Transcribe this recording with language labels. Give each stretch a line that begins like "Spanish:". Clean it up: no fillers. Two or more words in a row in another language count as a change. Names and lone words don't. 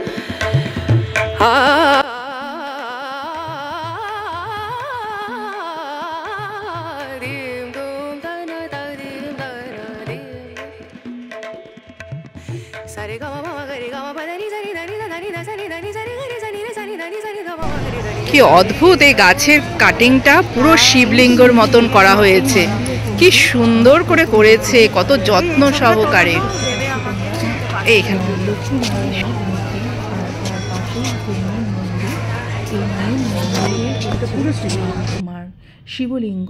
Bangla: দিম দুম তনা দিম তনা দিম সারে গা মা গা রে গা মা পা নি সানি নি সানি নি সানি নি সানি নি সানি নি সানি নি সানি গা মা গা রে গা রে। কি অদ্ভুত এই গাছের কাটিংটা, পুরো শিবলিঙ্গর মতন করা হয়েছে। কি সুন্দর করে করেছে, কত যত্ন সহকারে। এইখানে তোমার শিবলিঙ্গ।